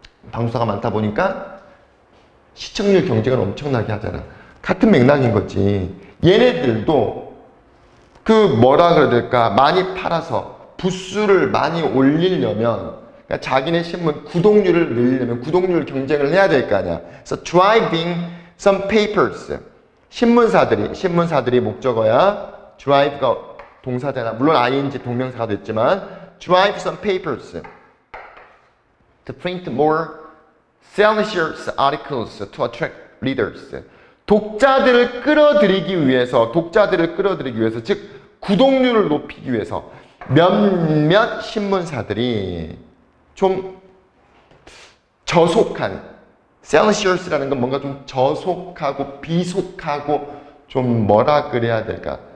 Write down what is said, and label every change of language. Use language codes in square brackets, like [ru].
[ko] 방송사가 많다 보니까 시청률 경쟁을 엄청나게 하잖아. 같은 맥락인 거지. 얘네들도 그 뭐라 그래야 될까? 많이 팔아서 부수를 많이 올리려면, 그러니까 자기네 신문 구독률을 늘리려면 구독률 경쟁을 해야 될 거 아니야. 그래서 [en] driving some papers. [ko] 신문사들이 목적어야. drive가 동사잖아. 물론 ing 동명사가 됐지만 [en] drive some papers to print more salicious articles to attract readers. [ko] 독자들을 끌어들이기 위해서, 즉 구독률을 높이기 위해서 몇몇 신문사들이 좀 저속한, salicious라는 건 뭔가 좀 저속하고 비속하고 좀 뭐라 그래야 될까?